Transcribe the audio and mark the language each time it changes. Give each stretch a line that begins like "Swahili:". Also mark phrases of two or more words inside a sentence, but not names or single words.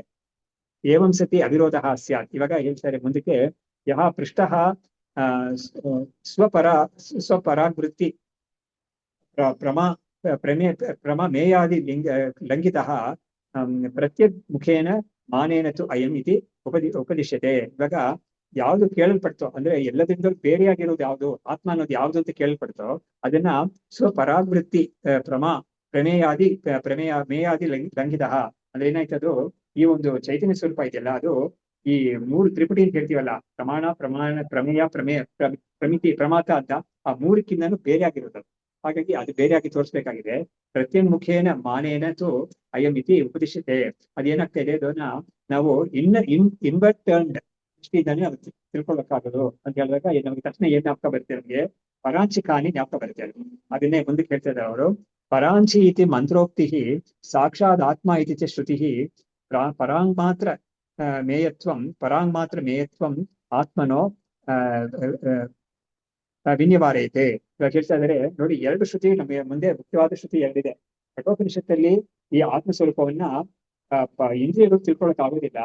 Sanskrit: ಏವಂ ಸತಿ ಅವಿರೋಧ ಸ್ಯಾತ್.
Kannada: ಇವಾಗ ಹೇಳ್ತಾರೆ ಮುಂದಕ್ಕೆ,
Sanskrit: ಯಹ ಪೃಷ್ಟ ಸ್ವಪರಾವೃತ್ತಿ ಪ್ರಮಾ ಮೇಯಾದಿ ಲಂಘಿತ ಪ್ರತ್ಯಗ್ಮುಖೇನ ಮಾನೇನ ತು ಅಯಂ ಇತಿ ಉಪದಿಶ್ಯತೆ.
Kannada: ಇವಾಗ ಯಾವ್ದು ಕೇಳಲ್ಪಡ್ತೋ, ಅಂದ್ರೆ ಎಲ್ಲದಿಂದಲೂ ಬೇರೆಯಾಗಿರೋದು ಯಾವ್ದು, ಆತ್ಮ ಅನ್ನೋದು ಯಾವ್ದು ಅಂತ ಕೇಳಲ್ಪಡ್ತೋ ಅದನ್ನ
Sanskrit: ಸ್ವಪರಾವೃತ್ತಿ ಮೇಯಾದಿ ಲಂಘಿತ
Kannada: ಅಂದ್ರೆ ಏನಾಯ್ತದು, ಈ ಒಂದು ಚೈತನ್ಯ ಸ್ವರೂಪ ಇದೆಯಲ್ಲ, ಅದು ಈ 3 ತ್ರಿಪುಟಿ ಅಂತ ಹೇಳ್ತೀವಲ್ಲ,
Sanskrit: ಪ್ರಮೇಯ ಪ್ರಮಿತಿ ಪ್ರಮಾತ
Kannada: ಅಂತ, ಆ 3ಕ್ಕಿಂತನೂ ಬೇರೆ ಆಗಿರೋದು. ಹಾಗಾಗಿ ಅದು ಬೇರೆಯಾಗಿ ತೋರಿಸ್ಬೇಕಾಗಿದೆ.
Sanskrit: ಪ್ರತ್ಯನ್ಮುಖೇನ ಮಾನೇನ ತು ಅಯಂ ಇತಿ ಉಪದಿಶ್ಯತೆ.
Kannada: ಅದೇನಾಗ್ತಾ ಇದೆ, ಅದನ್ನ ನಾವು
English: invert turned
Kannada: ದೃಷ್ಟಿಯಿಂದಾನೇ ಅದು ತಿಳ್ಕೊಳ್ಬೇಕಾಗೋದು ಅಂತ ಹೇಳಿದಾಗ ನಮಗೆ ತಕ್ಷಣ ಏನ್ ಜ್ಞಾಪಕ ಬರುತ್ತೆ, ನಮಗೆ ಪರಾಂಚಿಕಾನಿ ಜ್ಞಾಪಕ ಬರುತ್ತೆ. ಅದನ್ನೇ ಮುಂದಕ್ಕೆ ಹೇಳ್ತಾ ಇದ್ದಾರೆ ಅವರು.
Sanskrit: ಪರಾಂಚಿ ಇತಿ ಮಂತ್ರೋಕ್ತಿ ಸಾಕ್ಷಾತ್ ಆತ್ಮ ಇತಿ ಚ ಶ್ರುತಿ ಪರಾಂಗ್ ಮಾತ್ರ ಮೇಯತ್ವಂ ಆತ್ಮನೋ ವಿನ್ಯವಾರೈತೆ.
Kannada: ಇವಾಗ ಹೇಳ್ತಾ ಇದ್ದಾರೆ ನೋಡಿ, 2 ಶ್ರುತಿ ನಮಗೆ ಮುಂದೆ ಮುಖ್ಯವಾದ ಶ್ರುತಿ 2 ಇದೆ. ಕಠೋಪನಿಷತ್ತಲ್ಲಿ ಈ ಆತ್ಮ ಸ್ವರೂಪವನ್ನ ಇಂದ್ರಿಯಗಳು ತಿಳ್ಕೊಳಕ್ ಆಗೋದಿಲ್ಲ.